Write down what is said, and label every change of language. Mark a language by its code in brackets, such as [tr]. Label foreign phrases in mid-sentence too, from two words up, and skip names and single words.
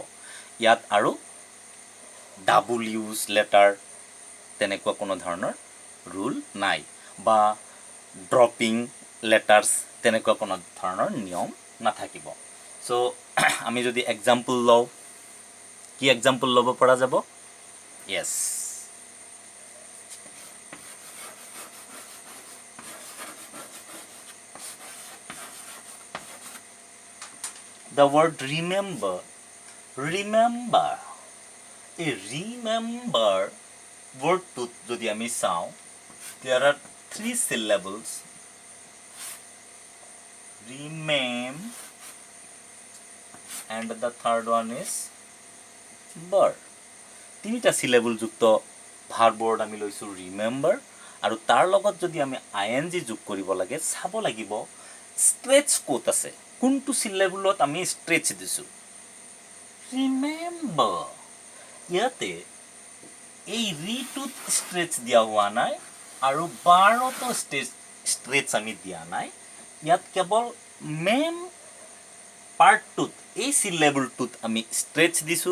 [as] ইয়াত আৰু [en] double use letter [as] তেনেকুৱা কোনো ধৰণৰ ৰুল নাই, বা [en] dropping letters [as] তেনেকুৱা কোনো ধৰণৰ নিয়ম নাথাকিব। চ' আমি যদি এক্সাম্পল লওঁ, কি এক্সাম্পল ল'ব পৰা যাব? য়েছ, [en] the word remember. [as] Remember, এই remember wordটোত যদি আমি চাওঁ, [en] there are 3 syllables. Remem, and the third one is ber. [as] 3টা syllable যুক্ত [en] verb word [as] আমি লৈছো remember, আৰু তাৰ লগত যদি আমি ING যোগ কৰিব লাগে, চাব লাগিব ষ্ট্ৰেচ ক'ত আছে, কোনটো সিলেবলত আমি ষ্ট্ৰেচ দিছো। remember, ইয়াতে এই ৰিটোত ষ্ট্ৰেচ দিয়া হোৱা নাই আৰু বাৰতো ষ্ট্ৰেচ আমি দিয়া নাই, ইয়াত কেৱল মেম পাৰ্টটোত এই সিলেবলটোত আমি ষ্ট্ৰেচ দিছো।